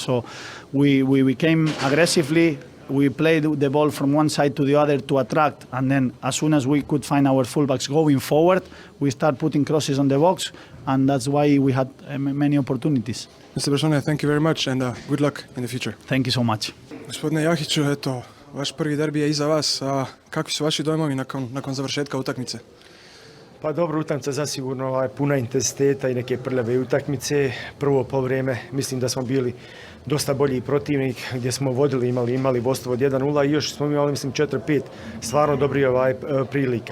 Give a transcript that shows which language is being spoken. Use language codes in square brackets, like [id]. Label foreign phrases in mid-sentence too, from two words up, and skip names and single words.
[en] So we came aggressively. We played the ball from one side to the other to attract, and then as soon as we could find our fullbacks going forward, we start putting crosses on the box, and that's why we had many opportunities. Mr. Bersone, thank you very much and good luck in the future. Thank you so much. [bs] Gospodine Jahiću, eto, vaš prvi derbi je iza vas. Kakvi su vaši dojmovi nakon završetka utakmice? Pa dobro, utakmica zasigurno puna intenziteta i neke prljave utakmice. Prvo poluvreme mislim da smo bili dosta bolji protivnik, gdje smo vodili, imali vodstvo od 1-0 i još smo imali, mislim, 4-5 stvarno dobrih prilika.